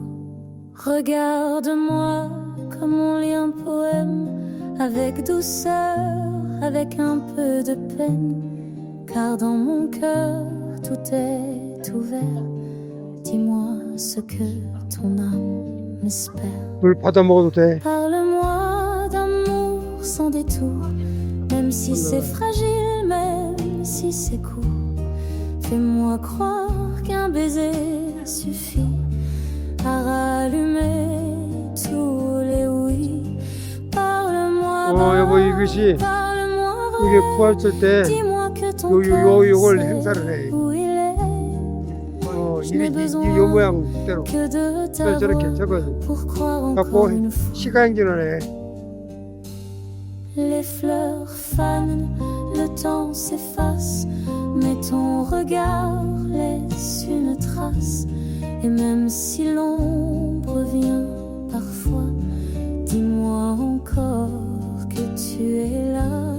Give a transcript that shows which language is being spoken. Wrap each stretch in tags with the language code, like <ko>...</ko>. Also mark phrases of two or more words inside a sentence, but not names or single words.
<fr>Regarde-moi comme on lit un poème, avec douceur, avec un peu de peine, car dans mon cœur tout est ouvert. Dis-moi ce que ton âme espère.</fr> <ko>물 받아 먹어도 돼.</ko> <fr>Parle-moi d'amour sans détour, même si c'est fragile, même si c'est court. Fais-moi croire qu'un baiser suffit à rallumer tous les oui. Parle-moi,</fr> <ko>여보 이것이</ko> <fr>parle-moi</fr> <ko>이게</ko> <fr>vrai.</fr> <ko>부활절 때</ko> <fr>Dis-moi que ton</fr> <ko>요</ko> <fr>cœur</fr> <ko>요걸</ko> <fr>sait</fr> <ko>행사를 해.</ko> <fr>où il est.</fr> <ko>요 모양대로</ko> <fr>Que de ta</fr> <ko>그래서 저렇게</ko> <fr>voix</fr> <ko>저걸</ko> <fr>pour croire</fr> <ko>갖고</ko> <fr>encore une fois.</fr> <ko>시간행진을 해.</ko> <fr>Les fleurs fanent, le temps s'efface, mais ton regard laisse une trace. Et même si l'ombre vient parfois, dis-moi encore que tu es là.</fr>